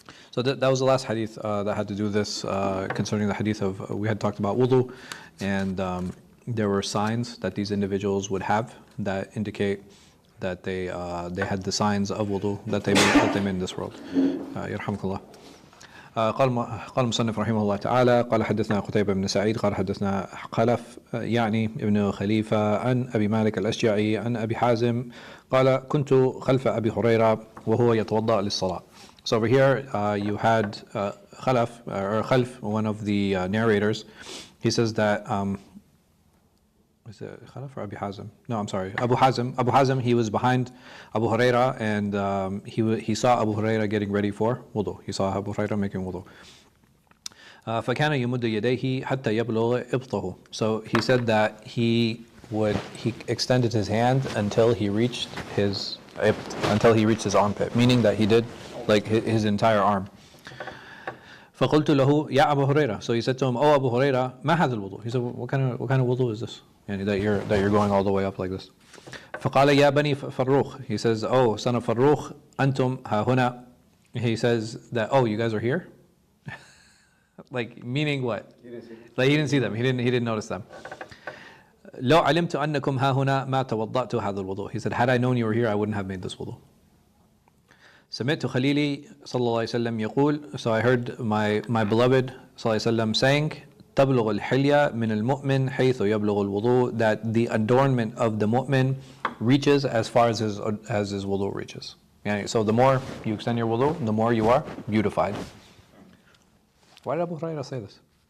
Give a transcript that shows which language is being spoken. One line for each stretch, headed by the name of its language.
English: So that was the last hadith that had to do this concerning the hadith of, we had talked about wudu, and there were signs that these individuals would have that indicate that they had the signs of wudu that they made in this world. Yarhamkallah.
Arabic: قال المصنف رحمه الله تعالى قال حدثنا قتيبة بن سعيد قال حدثنا خلف يعني ابن خليفة عن أبي مالك الأشجعي عن أبي حازم قال كنت خلف أبي هريرة وهو يتوضأ للصلاة.
English: So over here you had Khalf, one of the narrators. He says that is it Khalaf or Abu Hazim? No, I'm sorry, Abu Hazim. Abu Hazim, he was behind Abu Huraira, and he saw Abu Huraira getting ready for wudu. He saw Abu Huraira making wudu.
Arabic: فكان يمد يديه حتى يبلغ إبطه.
English: So he said that he extended his hand until he reached his armpit, meaning that he did like his entire arm.
Arabic: فقلت له يا أبا هريرة.
English: So he said to him, "Oh Abu Huraira,
Arabic: ما هذا الوضوء?"
English: He said, what kind of wudu is this? That you're going all the way up like this.
Arabic: فقال يا بني فروخ.
English: He says, "Oh son of Farrukh,
Arabic: أنتم ها هنا."
English: He says that, "Oh, you guys are here." Like meaning what? Like he didn't see them. He didn't notice them.
Arabic: لو علمت أنكم ها هنا ما توضأت هذا الوضوء.
English: He said, had I known you were here, I wouldn't have made this wudu.
Arabic: سمعت خليلي صلى الله عليه وسلم يقول.
English: So I heard my beloved
Arabic: صلى الله عليه وسلم
English: saying,
Arabic: تبلغ الحلية من المؤمن حيث يبلغ الوضوء,
English: that the adornment of the mu'min reaches as far as his wudu reaches. So the more you extend your wudu, the more you are beautified. Why did Abu Hurairah say this?